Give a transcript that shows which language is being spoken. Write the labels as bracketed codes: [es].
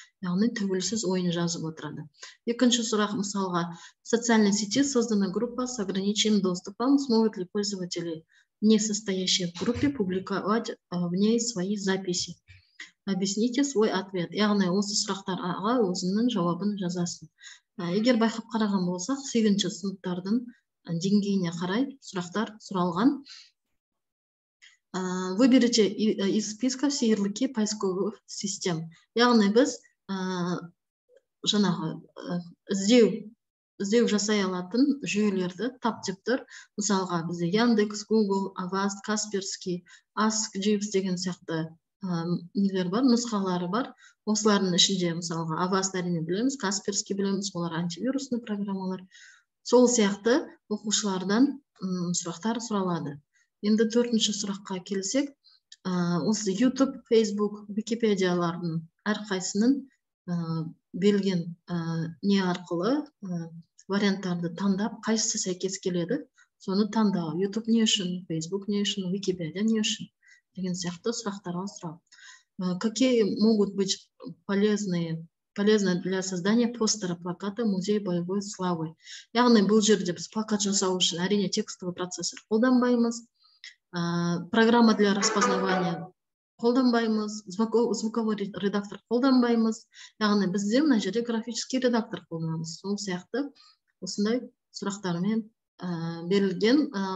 [kk] Яғни тәуелсіз ойын жазып отырады. Екінші сұрақ, мысалға, [ru] в социальной сети создана группа с ограниченным доступом. Смогут ли пользователи, не состоящие в группе, публиковать в ней свои записи? Объясните свой ответ. [kk] Яғни осы сұрақтарға өзінің жауабын жазасың. Егер байқап қараған болсақ, 8-ші сыныптардың деңгейіне қарай сұрақтар сұралған. [ru] Выберите из списка все ярлыки поисковых систем. [kk] Яғни біз жаңағы іздеу жасай алатын жүйелерді таптып тұр. Мысалға бізде Яндекс, Google, Avast, Kaspersky, Ask Jeeves деген сияқты нелер бар, нұсқалары бар. Осылардың ішінде мысалға Avast әрине білеміз, Kaspersky білеміз, олар антивирусный программалар. Сол сияқты оқушылардан сұрақтар сұралады. Енді 4-ші сұраққа келсек, осы YouTube, Facebook, Википедиялардың әрқайсының берілген не арқылы варианттарды таңдап, қайсысы сәйкес келеді, соны таңдау. YouTube не үшін, Facebook не үшін, Википедия не үшін деген сияқты сұрақтарға сұрау. [ru] Какие могут быть полезны для создания постера, плаката музея боевой славы? [kk] Яғни бұл жерде біз плакат жасау үшін әрине текстовый процессор қолданбаймыз, [ru] программа для распознавания [kk] қолданбаймыз, звуковой редактор қолданбаймыз. Яғни бізде мына жерде графический редактор қолданамыз. Сол сияқты осындай сұрақтармен берілген.